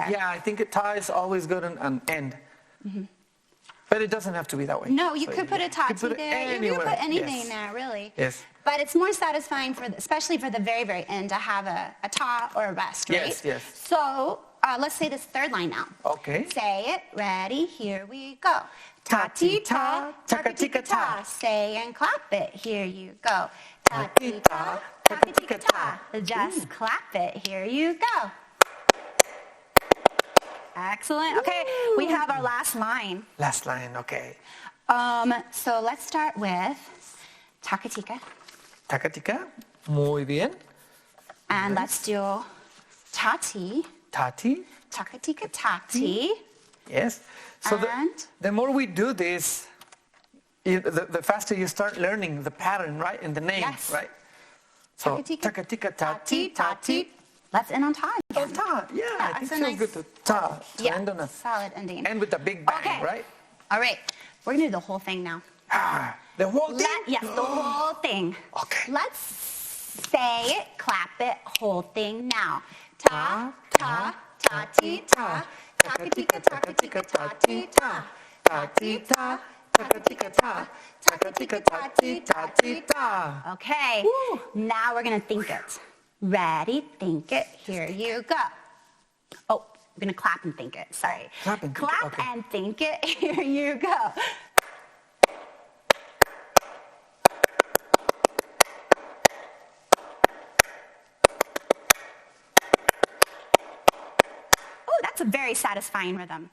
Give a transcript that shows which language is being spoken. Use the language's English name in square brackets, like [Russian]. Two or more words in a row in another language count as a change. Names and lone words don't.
[English] Yeah, I think a ta is always good on an end. But it doesn't have to be that way. No, you So could put a you tati could put it there. You anywhere. could put anything Yes. there, really. Yes. But it's more satisfying for, especially for the very, very end, to have a ta or a rest, right? Yes, yes. So let's say this third line now. Okay. Say it. Ready? Here we go. Ta-ti-ta, taka-tika-ta. Say and clap it. Here you go. Ta-ti-ta, taka-tika-ta. Just clap it. Here you go. Excellent. Okay, we have our last line. Last line, okay. So let's start with takatika. Takatika, [Spanish] muy bien. [English] And let's do tati, Tati, takatika tati. yes. So And? the more we do this, the faster you start learning the pattern, right? And the name, Yes. right? So Takatika, takatika, tati, tati. Let's end on ta. Oh, again. ta, yeah, I think it's a feels nice- good to ta. To Yeah, end on a, solid ending. end with a big bang, Okay. right? All right, we're gonna do the whole thing now. The whole thing? Yes, the whole thing. Okay. Let's say it, clap it, whole thing now. Ta, ta, ta, ti, ta. Takatika, takatika, ta, ti, ta. Ta, ti, ta. Takatika, ta. Takatika, ta, ti, ta, ti, ta. Okay, now we're gonna think it. Ready, think it, here you go. Oh, we're gonna clap and think it, sorry. Clap and think it, Clap okay. and think it, here you go. Oh, that's a very satisfying rhythm.